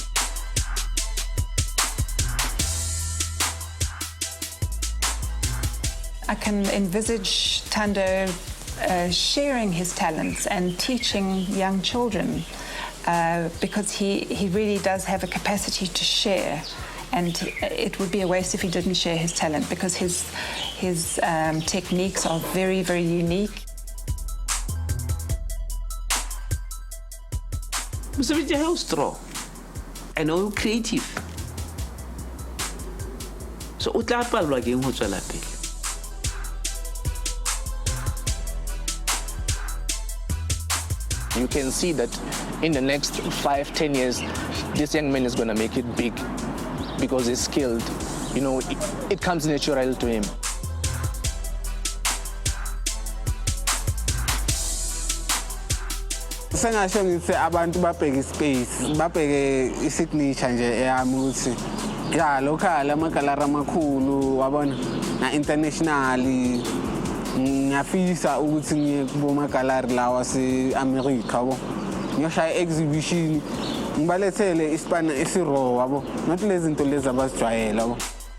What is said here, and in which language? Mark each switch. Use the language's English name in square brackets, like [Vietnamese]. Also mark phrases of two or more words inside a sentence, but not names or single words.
[English] I can envisage Thando sharing his talents and teaching young children because he really does have a capacity to share, and it would be a waste if he didn't share his talent because his techniques are very, very unique. [Southern Sotho] Mosebetsi ha o strong and o creative. So o tla palelwa ke eng ho tswela pele. [English] You can see that in the next 5-10 years, this young man is going to make it big because he's skilled. You know, it comes natural to him. [Zulu] Sengasho ngithi abantu babheke ispace, babheke isignature nje eyami ukuthi ya local amagalari amakhulu wabona na internationally ngiyafisa ukuthi ngiye kuboma gallery lawa ase-America yabo ngiyoshaya exhibition ngibalethele isipana esiraw yabo not lezi zinto lezi abazijwayele yabo.